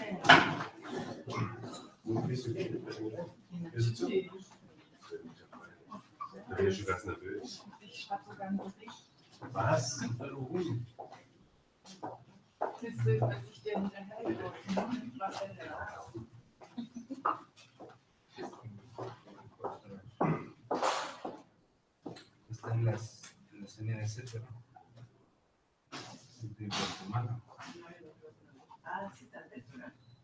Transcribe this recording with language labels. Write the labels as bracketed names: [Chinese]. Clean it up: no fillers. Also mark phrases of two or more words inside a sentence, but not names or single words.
[German] Da bin ich schon ganz nervös. Ich schreibe sogar einen Bericht. Was? Warum? Willst du, dass ich dir hinterherlaufe? Was denn da? [Spanish] Está en las NDCs, de Guatemala. Ah, sí, tal vez, ¿verdad?